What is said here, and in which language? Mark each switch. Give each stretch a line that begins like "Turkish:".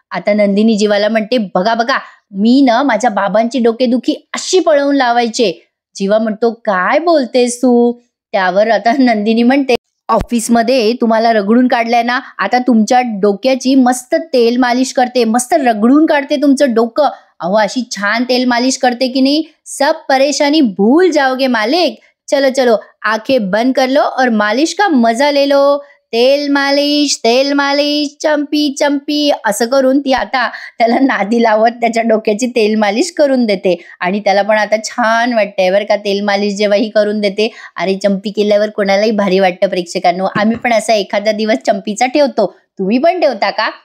Marathi: आता नंदिनी जीवाला म्हणते, बघा बघा मी ना माझ्या बाबांची डोकेदुखी अशी पळवून लावायचे. जीवा म्हणतो, काय बोलतेस तू? त्यावर आता नंदिनी म्हणते, ऑफिसमध्ये तुम्हाला रगडून काढलंय ना, आता तुमच्या डोक्याची मस्त तेल मालिश करते, मस्त रगडून काढते तुमचं डोकं. अहो अशी छान तेल मालिश करते की
Hindi: नहीं, सब परेशानी भूल जाओगे मालिक. चलो चलो आंखें बंद कर लो और मालिश का मजा ले लो.
Marathi: तेल मालिश चंपी चंपी असं करून ती आता त्याला नादी लावत त्याच्या डोक्याची तेल मालिश करून देते. आणि त्याला पण आता छान वाटतंय बरं का तेल मालिश जेव्हा ही करून देते. अरे चंपी केल्यावर कोणालाही भारी वाटतं प्रेक्षकांनो. आम्ही पण असा एखादा दिवस चंपीचा ठेवतो. तुम्ही पण ठेवता का?